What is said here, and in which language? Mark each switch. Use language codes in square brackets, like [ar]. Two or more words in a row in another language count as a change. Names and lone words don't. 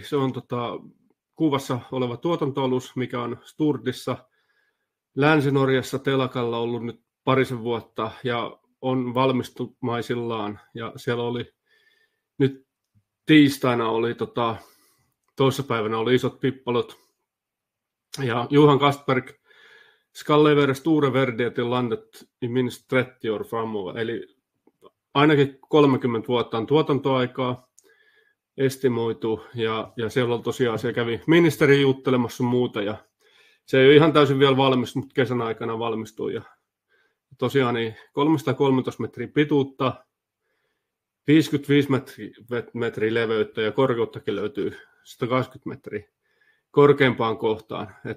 [fi] Se on kuvassa oleva tuotantoalus, mikä on Sturdissa Länsi-Norjassa telakalla ollut nyt parisen vuotta ja on valmistumaisillaan, ja siellä oli nyt tiistaina toissapäivänä oli isot pippalot, ja [sv] Johan Castberg ska leverera stora värden till landet i minst 30 år framåt, [fi] eli ainakin 30 vuotta on tuotantoaikaa estimoitu, ja siellä on tosiaan, siellä kävi ministeri juttelemassa muuta, ja se ei ole ihan täysin vielä valmis, mutta kesän aikana valmistui, ja tosiaan niin 313 metriä pituutta, 55 metriä leveyttä ja korkeuttakin löytyy 120 metriä korkeampaan kohtaan.